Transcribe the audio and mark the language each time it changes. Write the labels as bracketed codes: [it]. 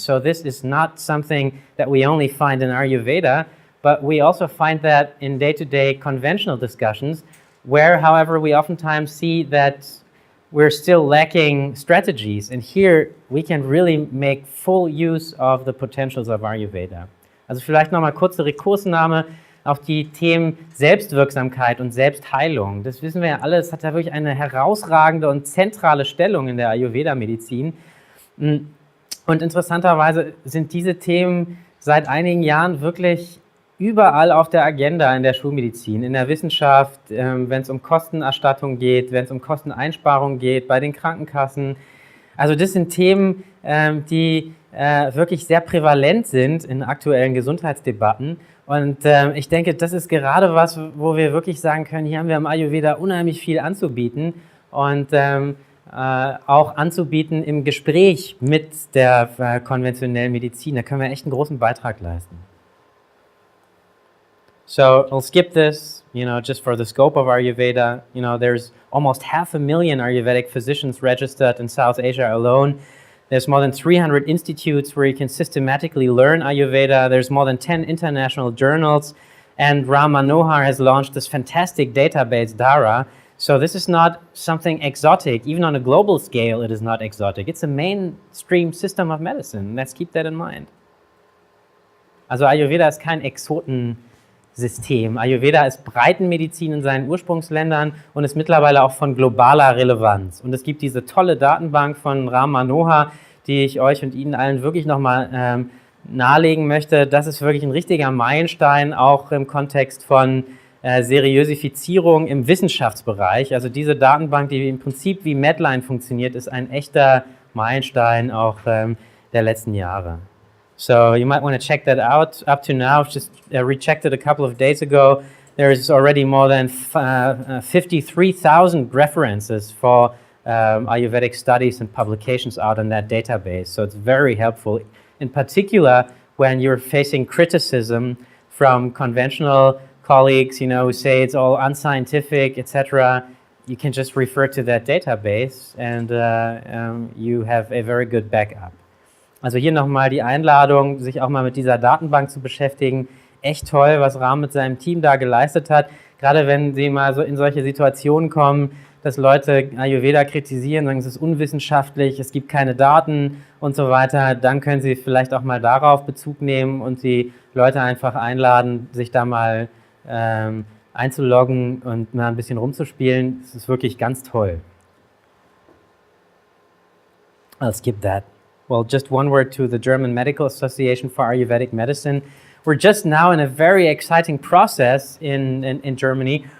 [en] So this is not something that we only find in Ayurveda, but we also find that in day-to-day conventional discussions, where, however, we oftentimes see that we're still lacking strategies. And here we can really make full use of the potentials of Ayurveda. [de] Also vielleicht nochmal kurze Rekursnahme auf die Themen Selbstwirksamkeit und Selbstheilung. Das wissen wir ja alle, es hat ja wirklich eine herausragende und zentrale Stellung in der Ayurveda-Medizin. Und interessanterweise sind diese Themen seit einigen Jahren wirklich überall auf der Agenda in der Schulmedizin, in der Wissenschaft, wenn es um Kostenerstattung geht, wenn es um Kosteneinsparung geht, bei den Krankenkassen. Also das sind Themen, die wirklich sehr prävalent sind in aktuellen Gesundheitsdebatten. Und ich denke, das ist gerade was, wo wir wirklich sagen können, hier haben wir im Ayurveda unheimlich viel anzubieten und auch anzubieten im Gespräch mit der konventionellen Medizin. Da können wir echt einen großen Beitrag leisten. [en] So I'll skip this, just for the scope of Ayurveda. There's almost 500,000 Ayurvedic physicians registered in South Asia alone. There's more than 300 institutes where you can systematically learn Ayurveda. There's more than 10 international journals. And Ram Manohar has launched this fantastic database, Dhara. So this is not something exotic. Even on a global scale, it is not exotic. It's a mainstream system of medicine. Let's keep that in mind. [de] Also Ayurveda ist kein Exotensystem. Ayurveda ist Breitenmedizin in seinen Ursprungsländern und ist mittlerweile auch von globaler Relevanz. Und es gibt diese tolle Datenbank von Ram Manohar, die ich euch und Ihnen allen wirklich nochmal nahelegen möchte. Das ist wirklich ein richtiger Meilenstein, auch im Kontext von Seriosifizierung im Wissenschaftsbereich. Also diese Datenbank, die im Prinzip wie Medline funktioniert, ist ein echter Meilenstein auch der letzten Jahre. [en] So you might want to check that out. Up to now, just rechecked it a couple of days ago. There is already more than 53,000 references for Ayurvedic studies and publications out in that database. So it's very helpful, in particular when you're facing criticism from conventional colleagues, who say it's all unscientific, etc. You can just refer to that database and you have a very good backup. [de] Also hier nochmal die Einladung, sich auch mal mit dieser Datenbank zu beschäftigen. Echt toll, was Ram mit seinem Team da geleistet hat. Gerade wenn Sie mal so in solche Situationen kommen, dass Leute Ayurveda kritisieren, sagen, es ist unwissenschaftlich, es gibt keine Daten und so weiter, dann können Sie vielleicht auch mal darauf Bezug nehmen und die Leute einfach einladen, sich da mal einzuloggen und mal ein bisschen rumzuspielen. Das ist wirklich ganz toll. [en] I'll skip that. Well, just one word to the German Medical Association for Ayurvedic Medicine. We're just now in a very exciting process in Germany.